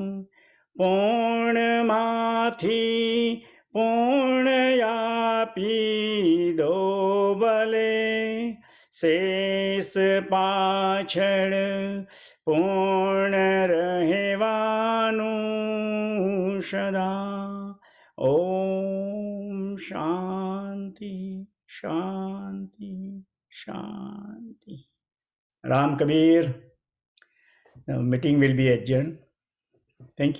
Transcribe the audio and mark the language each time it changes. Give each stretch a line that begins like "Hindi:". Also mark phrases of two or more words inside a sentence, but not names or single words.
Gujarati: પૂર્ણમાંથી પૂર્ણયાપી દો ભલે, શેષ પાછળ પૂર્ણ રહેવાનું સદા.
Sanskrit: ઓમ શાંતિ. शांति शांति.
English: Ram Kabir, the meeting will be adjourned. Thank you.